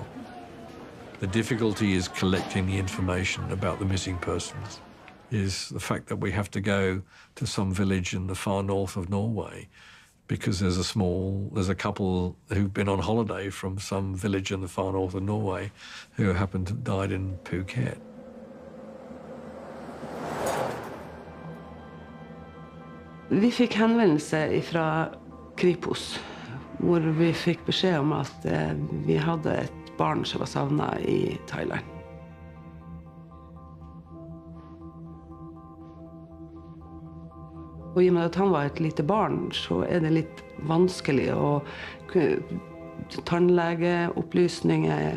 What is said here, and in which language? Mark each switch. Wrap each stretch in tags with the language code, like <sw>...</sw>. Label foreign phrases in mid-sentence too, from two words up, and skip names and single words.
<en>The difficulty is collecting the information about the missing persons, is the fact that we have to go to some village in the far north of Norway because there's a couple who've been on holiday from some village in the far north of Norway who happen to have died in Phuket.</en> <no>Vi fikk henvendelse fra Kripos, hvor vi fikk beskjed om at vi hadde et barn som var savnet i Thailand. Og i og med at han var et lite barn, så det litt vanskelig å tannlegeopplysninger.</no>